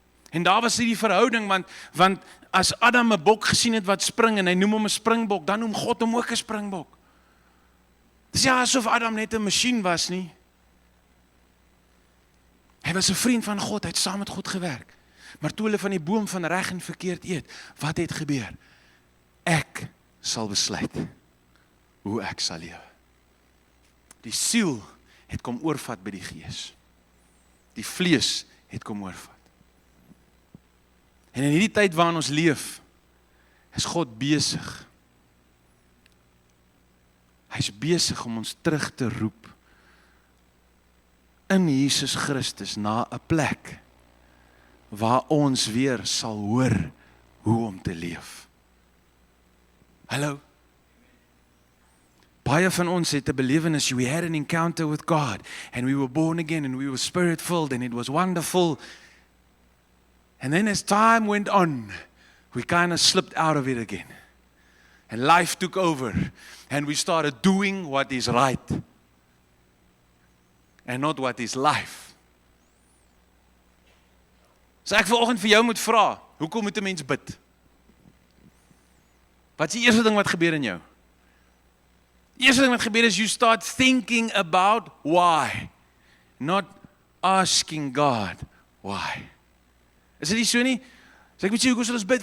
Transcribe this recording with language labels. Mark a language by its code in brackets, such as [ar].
[af] En daar was die verhouding, want as Adam 'n bok gesien het wat spring en hy noem hom 'n springbok, dan noem God hom ook 'n springbok. Dis ja asof Adam net 'n masjien was nie. Hy was 'n vriend van God, hy het saam met God gewerk. Maar toe hulle van die boom van reg en verkeerd eet, wat het gebeur? Ek sal besluit hoe ek sal lewe. Die siel het kom oorvat by die gees. Die vlees het kom oorvat. En in hierdie tyd waarin ons leef, is God besig. Hy's besig om ons terug te roep in Jesus Christus na 'n plek waar ons weer sal hoor hoe om te leef. Hallo? Baie van ons het 'n belewenis, [en] we had an encounter with God, and we were born again, and we were spirit-filled, and it was wonderful. And then as time went on, we kind of slipped out of it again. And life took over, and we started doing what is right, and not what is life. [af] So ek vanoggend vir jou moet vra, hoekom moet 'n mens bid? Wat is die eerste ding wat gebeur in jou? Die eerste ding wat gebeur is, [en] you start thinking about why, not asking God why. [af] Is dit nie so nie? So ek moet sê, hoekom sal ons bid?